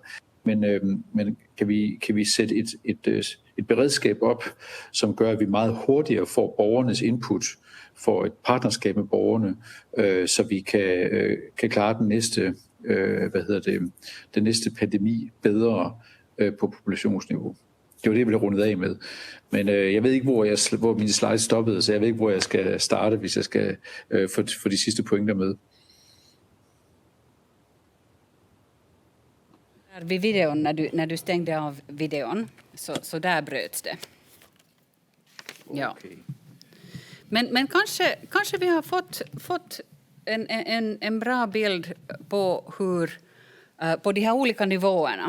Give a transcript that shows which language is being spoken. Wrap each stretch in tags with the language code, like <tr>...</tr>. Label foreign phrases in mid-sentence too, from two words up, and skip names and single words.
<da>Men kan vi sætte et beredskab op, som gør, at vi meget hurtigere får borgernes input, får et partnerskab med borgerne, så vi kan klare den næste pandemi bedre på populationsniveau. Det var det, jeg ville rundet af med. Men jeg ved ikke, hvor mine slides stoppede, så jeg ved ikke, hvor jeg skal starte, hvis jeg skal få de sidste pointer med.</da> <sv>Vid videon, när du stängde av videon, så där bröts det. Ja. Okay. Men kanske vi har fått en bra bild på hur på de här olika nivåerna.</sv>